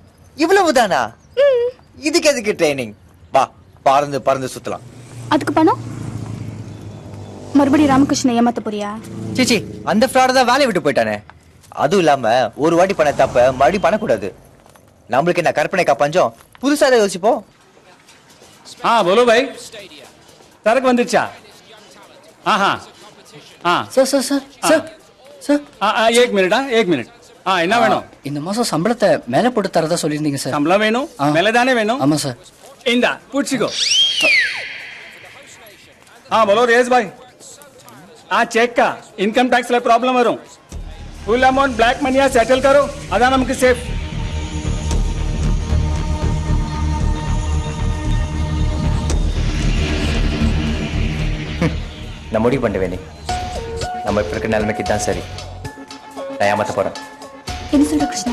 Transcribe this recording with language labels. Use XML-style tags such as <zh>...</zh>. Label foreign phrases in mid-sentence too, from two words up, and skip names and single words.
<ta>இவ்வளவுதானா? இதுக்கு எதுக்கு ட்ரைனிங்? வா, பறந்து பறந்து சுத்தலாம். அதுக்கு பணம்? மறுபடியும் ராமகிருஷ்ணன் ஏமாத்த போறியா? சிச்சி, அந்த ஃப்ராட் தான் வேலையை விட்டு போயிட்டானே. அதுவும் இல்லாம ஒரு வாட்டி பண்ண தப்ப மறுபடியும் பண்ணக்கூடாது. நம்மளுக்கு என்ன கற்பனைக்கா பஞ்சம்? புதுசா தான் யோசிப்போம்.</ta> <hi>बोलो भाई, सड़क வந்துச்சா?</hi> <ta>சார் சார் சார் சார் சார்</ta> <hi>एक मिनट</hi> <ta>என்ன வேணும்? இந்த மாசம் சம்பளத்தை மேல போட்டு தரதா சொல்லியிருந்தீங்க சார். சம்பளம் வேணும்? மேல தானே வேணும்? ஆமா சார். இந்தா புடிச்சுக்கோ.</ta> <hi>बोलो रेज भाई, चेक का</hi> <en>income tax</en> <hi>ला प्रॉब्लम வரும்.</hi> <en>full amount black money settle करो,</en> <ta>அதான் நமக்கு சேஃப். நான் முடிவு பண்ணுவேன். நம்ம இப்ப இருக்க நிலைமைக்கு தான் சரி. நான் ஏமாத்த போறேன். என்ன சொல்ற கிருஷ்ணா?</ta>